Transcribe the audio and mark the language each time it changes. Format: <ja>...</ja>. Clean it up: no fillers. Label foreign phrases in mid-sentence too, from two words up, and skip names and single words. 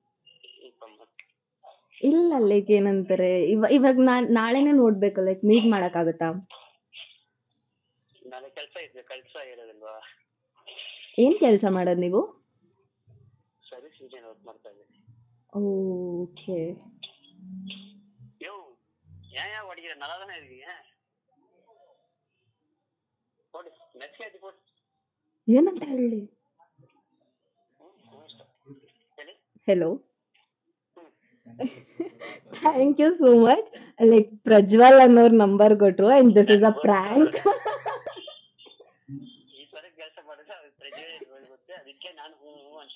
<kn>ಇಲ್ಲ, ಲೈಕ್ ಏನಂತಾರೆ, ಇವಾಗ ನಾಳೆನೆ ನೋಡ್ಬೇಕು,</kn> <en>like meet</en> <kn>ಮಾಡಕ್ ಆಗುತ್ತಾ? ಏನ್ ಕೆಲಸ ಮಾಡೋದು ನೀವು? ಓಕೆ.</kn> <ta>ಯೋ ஏன் ஓடிக்கிற நல்லா தானே இருக்கீங்க போடு மெசேஜ் ஆச்சு போடு</ta> <kn>ಏನಂತ ಹೇಳಿ? ಹೇಳಿ</kn> <en>hello. thank you so much.</en> <kn>ಲೈಕ್ ಪ್ರಜ್ವಲ್ ಅನ್ನೋರ್ ನಂಬರ್ ಕೊಟ್ರು</kn> <en>and this is a prank.</en> <kn>ಈ ತರ ಕೆಲಸ ಮಾಡಿದ್ರೆ ಅದು ಪ್ರಜ್ವಲ್ ಗೊತ್ತೆ ಅದಕ್ಕೆ ನಾನು ಹೂ ಅಂತ</kn>